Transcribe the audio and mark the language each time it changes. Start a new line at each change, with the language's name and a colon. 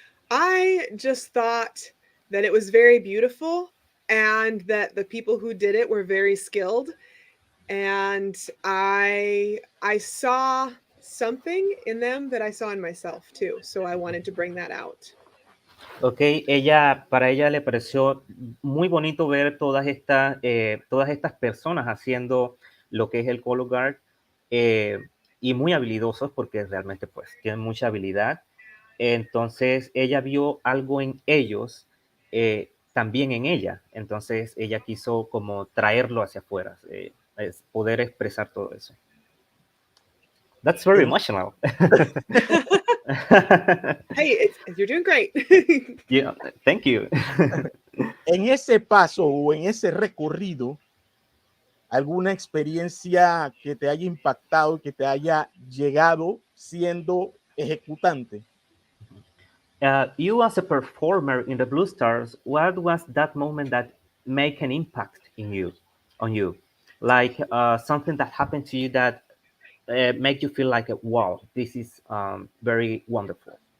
English: I just thought that it was very beautiful and that the people who did it were very skilled. And I saw something in them that I saw in myself too. So I wanted to bring that out.
Spanish: Ok, para ella le pareció muy bonito ver todas estas personas haciendo lo que es el color guard y muy habilidosos porque realmente pues tienen mucha habilidad. Entonces ella vio algo en ellos, también en ella. Entonces ella quiso como traerlo hacia afuera, poder expresar todo eso.
English: That's very emotional. Hey, you're doing great. Yeah, thank you.
Spanish: En ese paso o en ese recorrido, ¿alguna experiencia que te haya impactado, que te haya llegado siendo ejecutante?
English: You as a performer in the Blue Stars, what was that moment that made an impact on you? Like something that happened to you that make you feel like, wow, this is very wonderful.